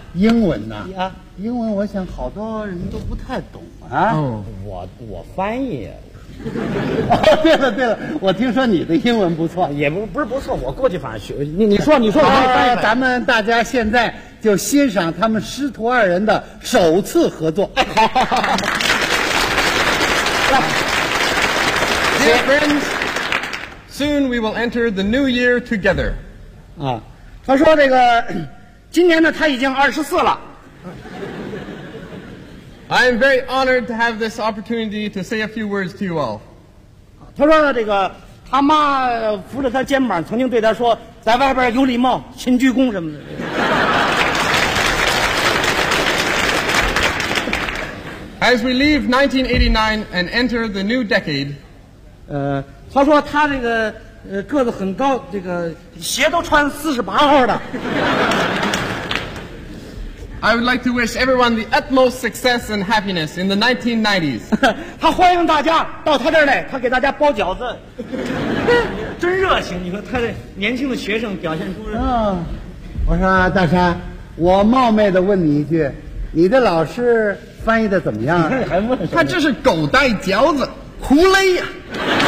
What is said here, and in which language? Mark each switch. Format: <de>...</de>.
<zh>英文呢？啊，英文我想好多人都不太懂啊。我翻译。对了对了，我听说你的英文不错。也不是不错，我过去反正学。你说我翻译。咱们大家现在就欣赏他们师徒二人的首次合作。</zh> <en>Dear friends, soon we will enter the new year together.</en> <zh>啊，他说这个今年呢他已经24了。</zh> <en>I am very honored to have this opportunity to say a few words to you all.</en> <zh>他说这个他妈扶着他肩膀曾经对他说，在外边有礼貌，勤鞠躬什么的。</zh> <en>As we leave 1989 and enter the new decade,</en> <zh>他说他这个个子很高，这个鞋都穿48号的。</zh> <en>I would like to wish everyone the utmost success and happiness in the 1990s.</en> <zh>他欢迎大家到他这儿来，他给大家包饺子。真热情，你说他的年轻的学生表现出来。我说大山，我冒昧的问你一句，你的老师翻译的怎么样？他这是狗带饺子，胡勒呀、啊！</zh>